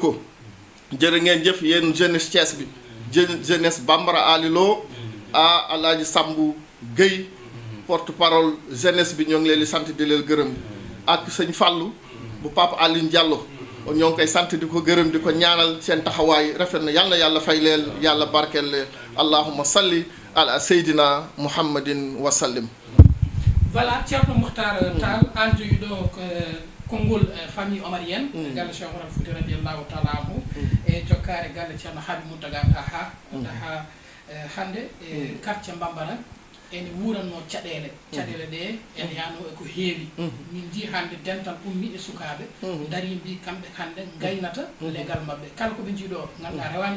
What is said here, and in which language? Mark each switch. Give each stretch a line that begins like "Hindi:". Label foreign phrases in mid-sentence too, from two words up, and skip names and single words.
Wolof: ko jërë ngeen jëf yéen jeunesse Thiès bi jeunesse Mbambara Ali Lo Alaaji Sambu Gueye
French: porte parole
Wolof: jeunesse bi ñoo ngi leen di sant di leen gërëm ak sëñ Fallou bu Papa Aline Diallo ñoo ngi koy sant di ko gërëm di ko ñaanal seen taxawaay rafet na yàlla fay leen yàlla barkeel leen
Arabic: اللهم صل على سيدنا محمد وسلم.
Fula: Voilà, Thierno Mokhtar Tall anjogiɗo konngol
French: famille omarienne
Fula: galle Cheikh Oumar Fouti
Arabic: رضي الله تعالى عنه
Fula: e jokkare galle Ceerno Habib Mountaga Daha hande quartier Mbambara ene wuranno caɗele ɗe ene yano eko heewi min ji hande dental ummi e sukaɓe dari mbi kamɓe hande gaynata legal mabɓe kala koɓe jiiɗo ganduɗa rewani